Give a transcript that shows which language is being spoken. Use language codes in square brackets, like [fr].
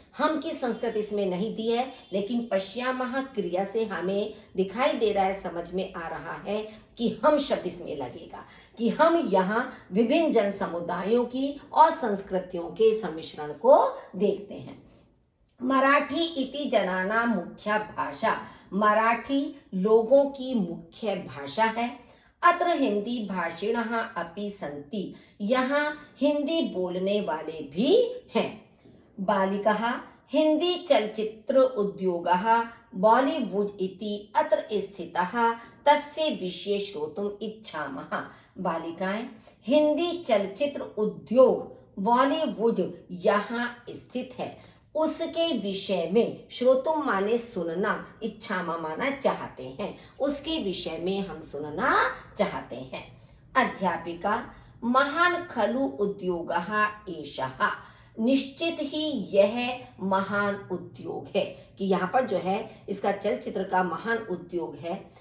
[hi] हम की संस्कृति इसमें नहीं दी है, लेकिन पश्यामः क्रिया से हमें दिखाई दे रहा है, समझ में आ रहा है कि हम शब्द इसमें लगेगा कि हम यहाँ विभिन्न जन समुदायों की और संस्कृतियों के सम्मिश्रण को देखते हैं। [sa] मराठी इति जनानां मुख्या भाषा, [hi] मराठी लोगों की मुख्य भाषा है। [sa] अत्र हिंदी भाषिणः अपि सन्ति, [hi] यहाँ हिंदी बोलने वाले भी हैं। [sa] बालिकाः हिंदी चलचित्र उद्योगः बॉलीवुड इति अत्र स्थितः, तस्य विषये श्रोतुम् इच्छामः। [hi] बालिकाएं, हिंदी चलचित्र उद्योग बॉलीवुड यहाँ स्थित है, उसके विषय में श्रोतुम माने सुनना, इच्छामा माना चाहते हैं, उसके विषय में हम सुनना चाहते हैं। [sa] अध्यापिका महान खलु उद्योगः एषः, [hi] निश्चित ही यह महान उद्योग है, कि यहाँ पर जो है इसका चलचित्र का महान उद्योग है।